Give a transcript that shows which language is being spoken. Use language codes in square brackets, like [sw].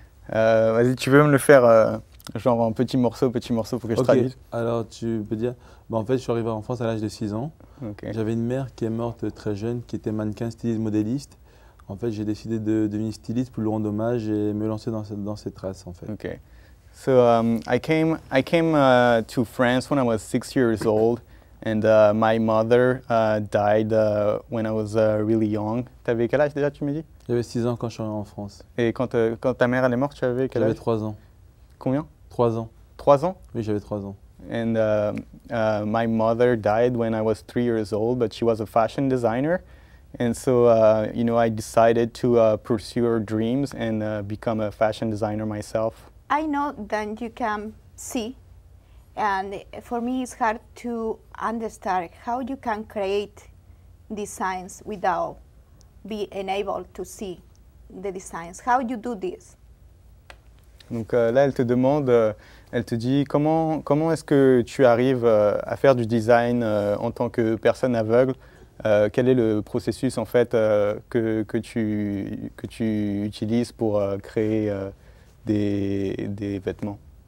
[fr] Vas-y, tu veux me le faire genre en petits morceaux pour que je traduise? Alors tu peux dire, en fait je suis arrivé en France à l'âge de 6 ans. [en] Okay. [fr] J'avais une mère qui est morte très jeune, qui était mannequin, styliste, modéliste. En fait j'ai décidé de devenir styliste pour lui rendre hommage et me lancer dans cette trace en fait. [en] Okay. So I came to France when I was 6 years old, and my mother died when I was really young. [fr] T'avais quel âge déjà, tu me dis? J'avais 6 ans quand je suis arrivé en France. Et quand ta mère elle est morte, tu avais quel âge? J'avais 3 ans. Combien? 3 ans. 3 ans? Oui, j'avais 3 ans. [en] And my mother died when I was 3 years old, but she was a fashion designer. And so, I decided to pursue her dreams and become a fashion designer myself. I know that you can see, and for me it's hard to understand how you can create designs without being able to see the designs. How you do this? [fr] Donc là, elle te demande, elle te dit comment est-ce que tu arrives à faire du design en tant que personne aveugle? Quel est le processus en fait que tu utilises pour créer des vêtements?